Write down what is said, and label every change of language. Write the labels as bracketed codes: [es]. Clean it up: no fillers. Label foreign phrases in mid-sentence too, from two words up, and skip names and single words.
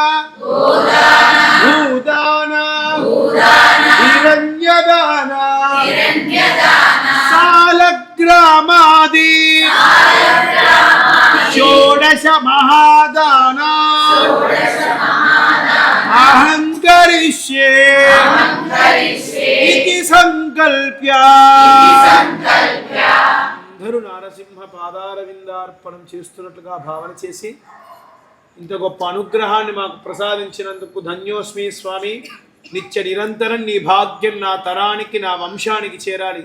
[sa] भूदान हिरण्यदान सालग्रामादि षोडश महादाना अहङ्करिष्ये इति संकल्प्य [te] అందరూ నారసింహ పాదారవిందార్పణం చేస్తున్నట్లుగా భావన చేసి ఇంత గొప్ప అనుగ్రహాన్ని మాకు ప్రసాదించినందుకు ధన్యోస్మి స్వామి. నిత్య నిరంతరం నీ భాగ్యం నా తరానికి నా వంశానికి చేరాలి.